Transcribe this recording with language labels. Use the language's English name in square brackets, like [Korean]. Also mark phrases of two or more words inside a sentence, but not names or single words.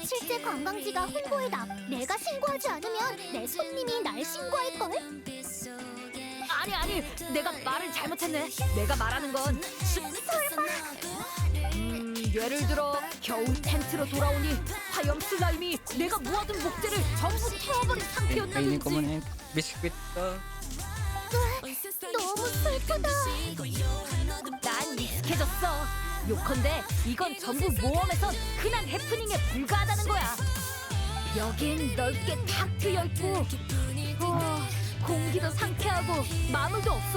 [Korean] 실제 관광지가 홍보에 내가 신고하지 않으면 내 손님이 날 신고할걸? 아니, 내가 말을 잘못했네. 내가 말하는 건 예를 들어 겨울 텐트로 돌아오니 화염 슬라임이 내가 모아둔 목재를 전부 태워버린 [Filipino] Kainin ko [Korean] 상태였다든지. [Filipino] muna yung biscuit ko. [Korean] 너무 슬프다. 난 익숙해졌어. 요컨대 이건 전부 모험에선 흔한 해프닝에 불과하다는 거야. 여긴 넓게 탁 트여있고 공기도 상쾌하고 마물도 없어.